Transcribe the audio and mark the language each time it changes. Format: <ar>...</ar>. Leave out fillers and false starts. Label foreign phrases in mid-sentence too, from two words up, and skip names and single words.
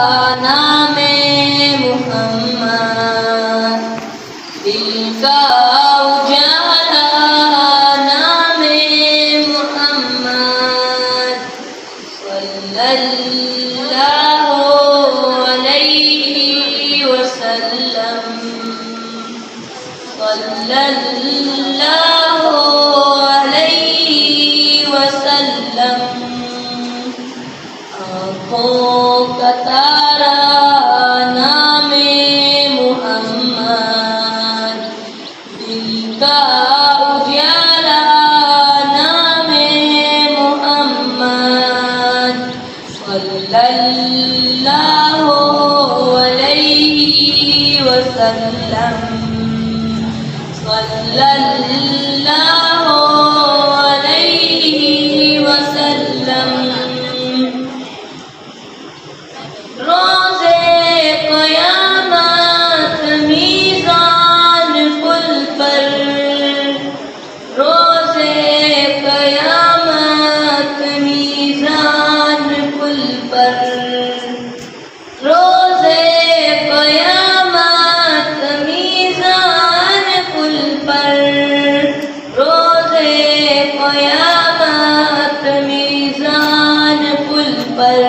<ur>نامِ محمد، دل کا اجالا نامِ محمد,</ur> <ar>صلى الله عليه وسلم, صلى الله عليه وسلم.</ar> <ur>آنکھوں کا تارا نامِ محمد، دل کا اجالا نامِ محمد,</ur> <ar>صلى الله عليه وسلم, صلى الله عليه وسلم.</ar> <ur>روزِ قیامت میزان پل پر, روزِ قیامت میزان پل پر، روزِ قیامت میزان پل پر، روزِ قیامت میزان پل پر.</ur>